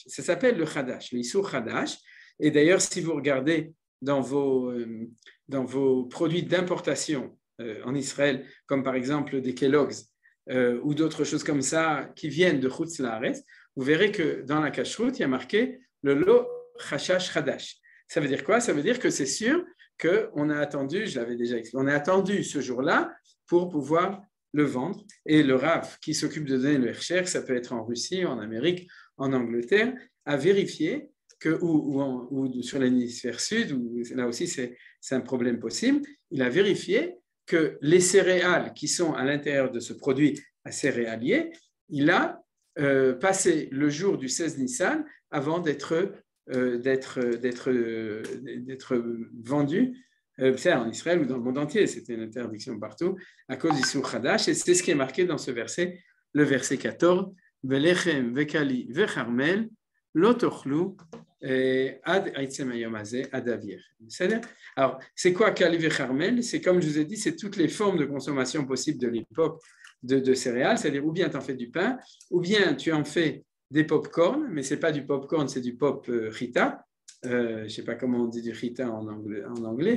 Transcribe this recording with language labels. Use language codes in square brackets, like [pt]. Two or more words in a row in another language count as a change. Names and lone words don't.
[fr] Ça s'appelle le Hadash, l' [he] איסור חדש. [fr] Et d'ailleurs, si vous regardez dans vos produits d'importation en Israël, comme par exemple des Kellogg's, ou d'autres choses comme ça qui viennent de [he] חוץ לארץ, [fr] vous verrez que dans la kashrut, il y a marqué le [he] לא חשש חדש. [fr] Ça veut dire quoi? Ça veut dire que c'est sûr qu'on a attendu, je l'avais déjà expliqué, on a attendu ce jour-là pour pouvoir le vendre. Et le Rav qui s'occupe de donner le Hersher, ça peut être en Russie, en Amérique, en Angleterre, a vérifié que, ou sur l'hémisphère sud, où là aussi c'est un problème possible, il a vérifié que les céréales qui sont à l'intérieur de ce produit à céréalier, il a passé le jour du 16 Nissan avant d'être vendu en Israël ou dans le monde entier. C'était une interdiction partout à cause du [he] סור חדש. [fr] Et c'est ce qui est marqué dans ce verset, le verset 14. [he] ולחם וקלי וכרמל לא תאכלו עד עצם היום הזה עד אביר. [fr] Alors, c'est quoi [he] קלי וכרמל? [fr] C'est comme je vous ai dit, c'est toutes les formes de consommation possibles de l'époque de céréales, c'est-à-dire ou bien tu en fais du pain, ou bien tu en fais des pop-corn, mais ce n'est pas du pop-corn, c'est du pop rita. Je ne sais pas comment on dit du rita en anglais.